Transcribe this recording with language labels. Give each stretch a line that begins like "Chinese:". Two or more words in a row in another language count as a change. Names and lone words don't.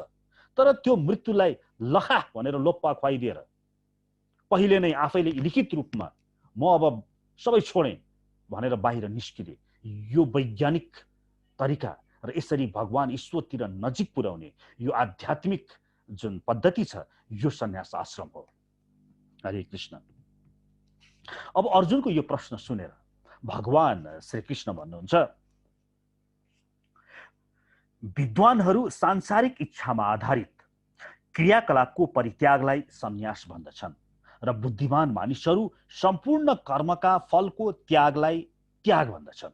Nepali: तर त्यो मृत्युलाई लखा भनेर लोप्पा खुवाइदिएर पहिले नै आफैले लिखित रूपमा म अब सबै छोडेँ भनेर बाहिर निस्किने यो वैज्ञानिक तरिका र यसरी भगवान ईश्वरतिर नजिक पुर्याउने यो आध्यात्मिक जुन पद्धति छ यो सन्यास आश्रम हो। हरे कृष्ण। अब अर्जुनको यो प्रश्न सुनेर भगवान श्री कृष्ण भन्नुहुन्छ, विद्वानहरू सांसारिक इच्छामा आधारित क्रियाकलापको परित्यागलाई सन्यास भन्दछन् र बुद्धिमान मानिसहरू सम्पूर्ण कर्मका फलको त्यागलाई त्याग भन्दछन्।